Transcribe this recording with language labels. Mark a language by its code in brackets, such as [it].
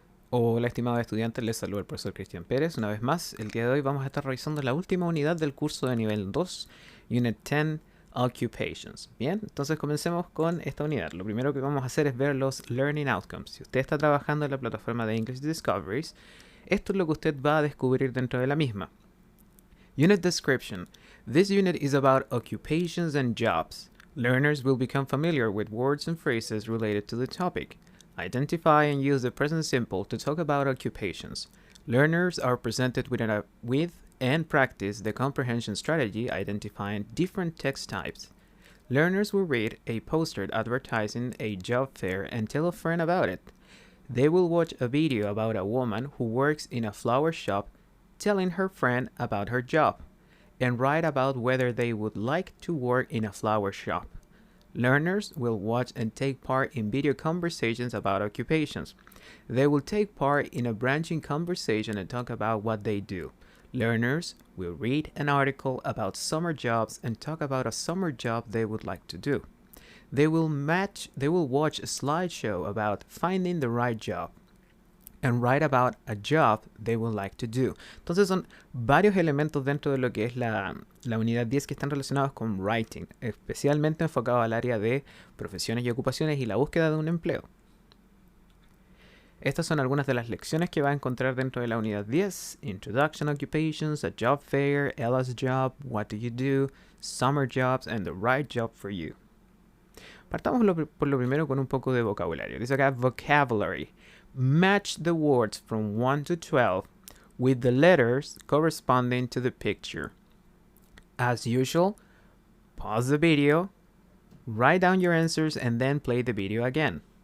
[es] Hola, estimado estudiante, les saluda el profesor Cristian Pérez. Una vez más, el día de hoy vamos a estar revisando la última unidad del curso de nivel 2, Unit 10, Occupations. Bien, entonces comencemos con esta unidad. Lo primero que vamos a hacer es ver los Learning Outcomes. Si usted está trabajando en la plataforma de English Discoveries, esto es lo que usted va a descubrir dentro de la misma. [en] Unit Description. This unit is about occupations and jobs. Learners will become familiar with words and phrases related to the topic. Identify and use the present simple to talk about occupations. Learners are presented with and practice the comprehension strategy identifying different text types. Learners will read a poster advertising a job fair and tell a friend about it. They will watch a video about a woman who works in a flower shop telling her friend about her job, and write about whether they would like to work in a flower shop. Learners will watch and take part in video conversations about occupations. They will take part in a branching conversation and talk about what they do. Learners will read an article about summer jobs and talk about a summer job they would like to do. They will watch a slideshow about finding the right job and write about a job they would like to do. [es] Entonces son varios elementos dentro de lo que es la unidad 10 que están relacionados con writing, especialmente enfocado al área de profesiones y ocupaciones y la búsqueda de un empleo. Estas son algunas de las lecciones que va a encontrar dentro de la unidad 10. [en] Introduction Occupations, a job fair, Ella's job, what do you do, summer jobs, and the right job for you. [es] Partamos por lo primero con un poco de vocabulario. Dice acá vocabulary. [en] Match the words from 1 to 12 with the letters corresponding to the picture. As usual, pause the video, write down your answers, and then play the video again.